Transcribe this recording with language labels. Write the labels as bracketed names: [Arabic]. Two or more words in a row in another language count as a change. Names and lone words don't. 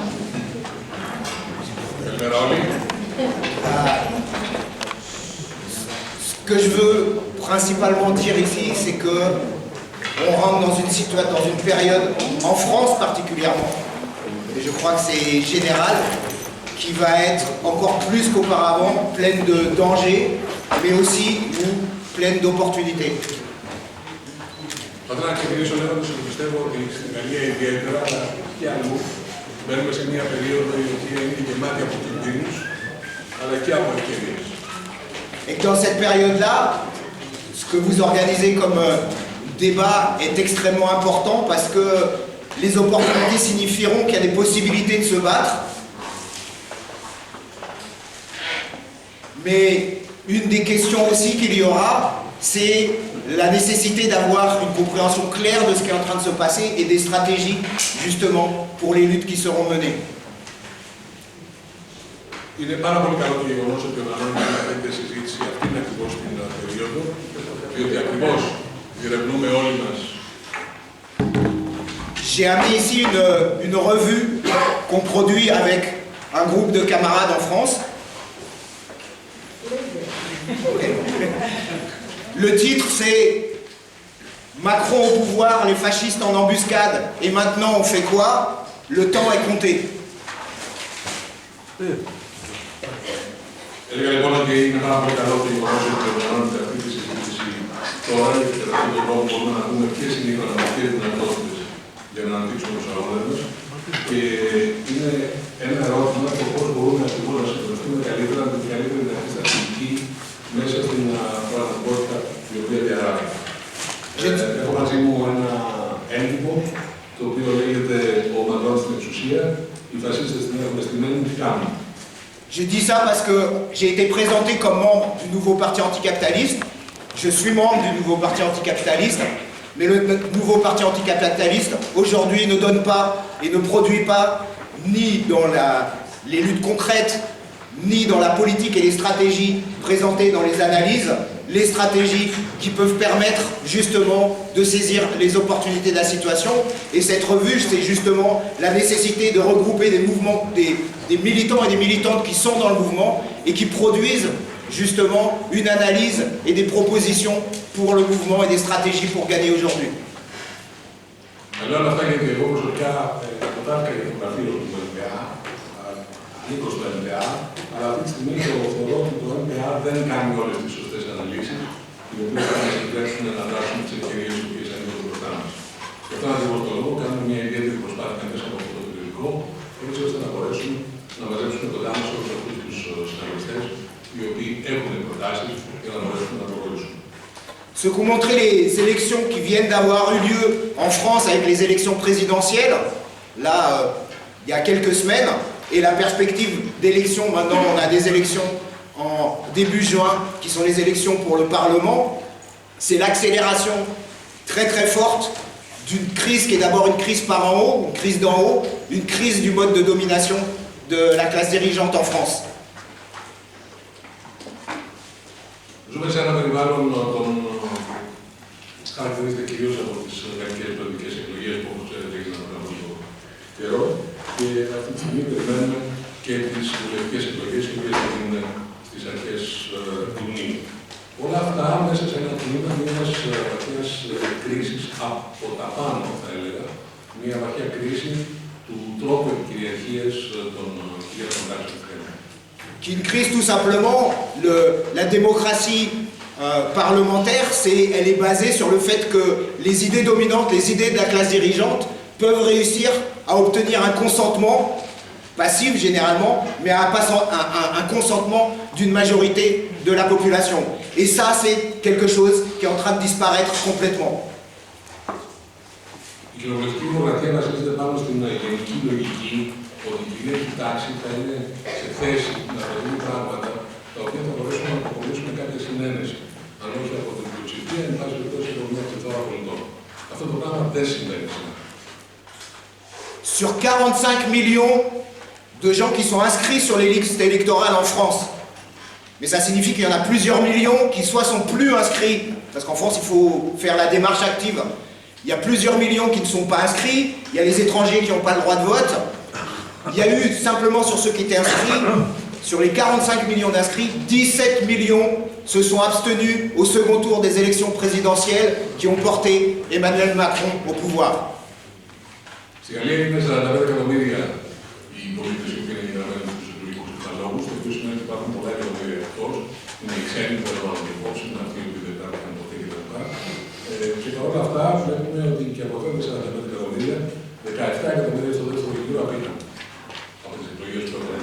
[French] Ce que je veux principalement dire ici, c'est que on rentre dans une période, en France particulièrement, et je crois que c'est général, qui va être encore plus qu'auparavant pleine de dangers, mais aussi pleine d'opportunités. [Greek] Θα ήθελα να ξεκινήσω λέγοντας ότι πιστεύω ότι στην Γαλλία ιδιαίτερα, αλλά και αλλού, μπαίνουμε σε μια περίοδο η οποία είναι γεμάτη από κινδύνους, αλλά και από ευκαιρίες. [French] Et que dans cette période-là, ce que vous organisez comme débat est extrêmement important parce que les opportunités signifieront qu'il y a des possibilités de se battre. Mais une des questions aussi qu'il y aura, c'est la nécessité d'avoir une compréhension claire de ce qui est en train de se passer et des stratégies justement pour les luttes qui seront menées. [Greek] Είναι πάρα πολύ καλό το γεγονός ότι οργανώνουμε μια τέτοια συζήτηση αυτήν ακριβώς την περίοδο, διότι ακριβώς διερευνούμε όλοι μας. [French] J'ai amené ici une revue qu'on produit avec un groupe de camarades en France. Le titre c'est Macron au pouvoir, les fascistes en embuscade, et maintenant on fait quoi? Le temps est compté. [Greek] Έλεγα λοιπόν ότι είναι πάρα πολύ καλό το γεγονός ότι οργανώνεται αυτή τη συζήτηση τώρα και κατά αυτόν τον τρόπο μπορούμε να δούμε ποιες είναι οι οικονομικές δυνατότητες για να αναπτύξουμε τους αγώνες μας. Και είναι ένα ερώτημα το πώς μπορούμε ακριβώς να συνεργαστούμε καλύτερα με την καλύτερη δυνατή στρατηγική μέσα στην πραγματικότητα η οποία διαρράγει. Έχω μαζί μου ένα έντυπο το οποίο λέγεται «Ο Μακρόν στην εξουσία, οι φασίστες την έχουν στημένη, τι κάνουν». [French] Je dis ça parce que j'ai été présenté comme membre du nouveau parti anticapitaliste. Je suis membre du nouveau parti anticapitaliste, mais le nouveau parti anticapitaliste aujourd'hui ne donne pas et ne produit pas ni dans les luttes concrètes, ni dans la politique et les stratégies présentées dans les analyses, les stratégies qui peuvent permettre justement de saisir les opportunités de la situation. Et cette revue, c'est justement la nécessité de regrouper des mouvements, des militants et des militantes qui sont dans le mouvement et qui produisent justement une analyse et des propositions pour le mouvement et des stratégies pour gagner aujourd'hui. [Greek] Λέω όλα αυτά γιατί εγώ προσωπικά αποτάρκα για το γραφείο του NPA, ανήκω στο NPA, αλλά αυτή τη στιγμή θεωρώ ότι το NPA δεν κάνει όλες τις σωστές αναλύσεις, οι οποίες θα μας επιτρέψουν να δράσουμε τις ευκαιρίες οι οποίες ανοίγουν μπροστά μας. Γι' αυτόν ακριβώς το λόγο κάνουμε μια ιδιαίτερη προσπάθεια μέσα από αυτό το περιοδικό, έτσι ώστε να μπορέσουμε να μαζέψουμε κοντά μας όλους αυτούς τους συναγωνιστές, οι οποίοι έχουν προτάσεις για να μπορέσουμε να προχωρήσουμε. [French] Ce qu'ont montré les élections qui viennent d'avoir eu lieu en France avec les élections présidentielles, là, il y a quelques semaines, et la perspective d'élections, maintenant on a des élections en début juin, qui sont les élections pour le Parlement, c'est l'accélération très très forte d'une crise qui est d'abord une crise par en haut, une crise d'en haut, une crise du mode de domination de la classe dirigeante en France. [Greek] Ζούμε σε ένα περιβάλλον των χαρακτηρίζεται κυρίως από τις γαλλικές προεδρικές εκλογές που, όπως ξέρετε, έγιναν πριν από λίγο καιρό, και αυτή τη στιγμή περιμένουμε και τις βουλευτικές εκλογές, οι οποίες θα γίνουν στις αρχές Ιουνίου. Όλα αυτά μέσα σε ένα κλίμα μιας βαθιάς κρίσης από τα πάνω, θα έλεγα, μια βαθιά κρίση του τρόπου επικυριαρχίας των κυρίαρχων τάξεων. [French] Une crise tout simplement, la démocratie parlementaire, elle est basée sur le fait que les idées dominantes, les idées de la classe dirigeante peuvent réussir à obtenir un consentement, passif généralement, mais un consentement d'une majorité de la population. Et ça, c'est quelque chose qui est en train de disparaître complètement. [Greek] Η κοινοβουλευτική δημοκρατία βασίζεται πάνω στην γενική λογική ότι η κυρίαρχη τάξη θα είναι σε θέση να προτείνει πράγματα τα οποία θα μπορέσουν να αποκομίσουν κάποια συνένεση. Αν όχι από την πλειοψηφία, εν πάση περιπτώσει από μια πληθώρα πολιτών. Αυτό το πράγμα δεν συμβαίνει σήμερα. [French] Sur 45 millions de gens qui sont inscrits sur les listes électorales en France. Mais ça signifie qu'il y en a plusieurs millions qui soit sont plus inscrits, parce qu'en France il faut faire la démarche active. Il y a plusieurs millions qui ne sont pas inscrits, il y a les étrangers qui n'ont pas le droit de vote. Il y a eu simplement sur ceux qui étaient inscrits, sur les 45 millions d'inscrits, 17 millions se sont abstenus au second tour des élections présidentielles qui ont porté Emmanuel Macron au pouvoir. [Greek] Στη Γαλλία είναι 45 εκατομμύρια οι πολίτες που είναι εγγεγραμμένοι στους εκλογικούς καταλόγους, το οποίο σημαίνει ότι υπάρχουν πολλά εκατομμύρια εκτός, είναι οι ξένοι που έλαβαν υπόψη, είναι αυτοί που δεν υπάρχουν ποτέ κτλ. Και παρόλα αυτά βλέπουμε ότι και από αυτά τα 45 εκατομμύρια, 17 εκατομμύρια στο δεύτερο γύρο απήχαν από τις εκλογές που έκαναν.